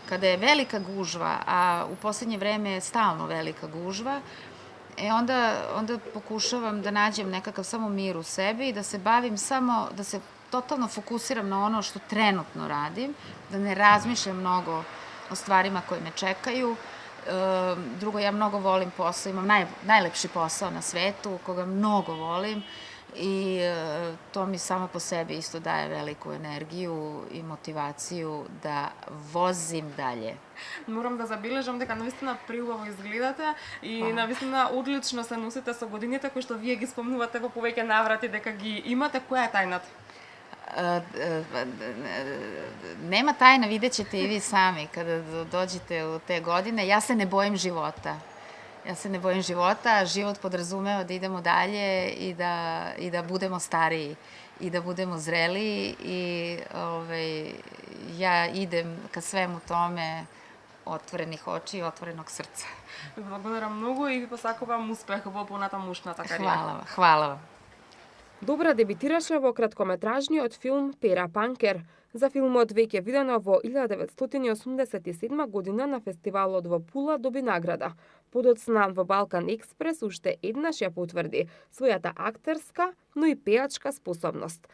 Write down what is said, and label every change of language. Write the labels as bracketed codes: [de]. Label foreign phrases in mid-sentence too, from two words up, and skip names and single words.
[sr] Kada je velika gužva, a u poslednje vreme je stalno velika gužva, onda pokušavam da nađem nekakav samo mir u sebi i da se bavim samo, da se totalno fokusiram na ono što trenutno radim, da ne razmišljam mnogo o stvarima koje me čekaju. Drugo, ja mnogo volim posao, imam najlepši posao na svetu, koga mnogo volim i to mi samo po sebi isto daje veliku energiju i motivaciju da vozim dalje. [mk] Морам да забележам дека навистина преубаво изгледате и навистина одлично се носите со годините кои што вие ги спомнувате во повеќе наврати дека ги имате. Која е тајната? [sr] Nema tajna, vidjet ćete i vi sami kada dođete u te godine. Ja se ne bojim života. Ja se ne bojim života, život podrazumeva da idemo dalje i da budemo stariji i da budemo zreliji i ja idem ka svemu tome otvorenih oči i otvorenog srca. [mk] Благодарам многу и ви посакувам успех во понатамушната кариера. [sr] Hvala vam. [mk] Добра дебитираше во краткометражниот филм Пера Панкер. За филмот веќе видено во 1987 година на фестивалот во Пула доби награда. Подоцна во Балкан Експрес уште еднаш ја потврди својата актерска, но и пеачка способност.